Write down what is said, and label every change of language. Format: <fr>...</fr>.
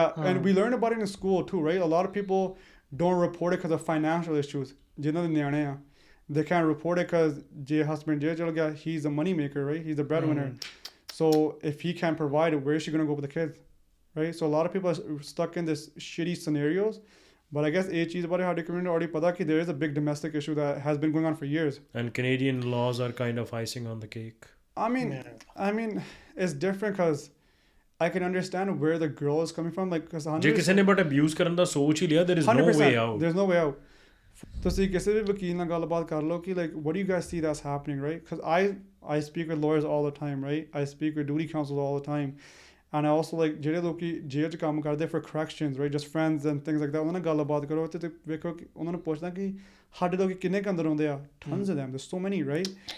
<en>and we learn about it in school too right a lot of people don't report it because of financial issues</en> <pa>ਜਿਨ੍ਹਾਂ ਦੇ ਨਿਆਣੇ ਆ</pa> <en>they can't report it because</en> <pa>ਜੇ husband ਜੇ ਚਲ ਗਿਆ</pa> <en>he's a money maker right he's the breadwinner so if he can't provide it where is she going to go with the kids right so a lot of people are stuck in this shitty scenarios but I guess</en> <pa>ਇਹ ਚੀਜ਼ ਬਾਰੇ ਸਾਡੇ community already ਪਤਾ ਕਿ</pa> <en>there is a big domestic issue that has been going on for years and Canadian laws are kind of icing on the cake I mean it's different because I can understand where the girl is coming from like because</en> <pa>ਜੇ ਕਿਸੇ ਨੇ but abuse ਕਰਨ ਦਾ ਸੋਚ ਹੀ ਲਿਆ</pa> <en>there is no way out there's no way out</en> <pa>ਤੁਸੀਂ ਕਿਸੇ ਵੀ ਵਕੀਲ ਨਾਲ ਗੱਲਬਾਤ ਕਰ ਲਓ ਕਿ</pa> <en>like what do you guys see that's happening right because I speak with lawyers all the time right I speak with duty counsels all the time and I also like</en> <pa>ਜਿਹੜੇ ਲੋਕੀ ਜੇਲ੍ਹ 'ਚ ਕੰਮ ਕਰਦੇ</pa> <en>for corrections right just friends and things like that</en> <pa>ਉਹਨਾਂ ਨਾਲ ਗੱਲਬਾਤ ਕਰੋ ਤੇ ਵੇਖੋ ਕਿ ਉਹਨਾਂ ਨੂੰ ਪੁੱਛਦਾ ਕਿ ਸਾਡੇ ਲੋਕੀ ਕਿੰਨੇ ਕੁ ਅੰਦਰ ਆਉਂਦੇ ਆ</pa> <en>tons of them there's so many right</en>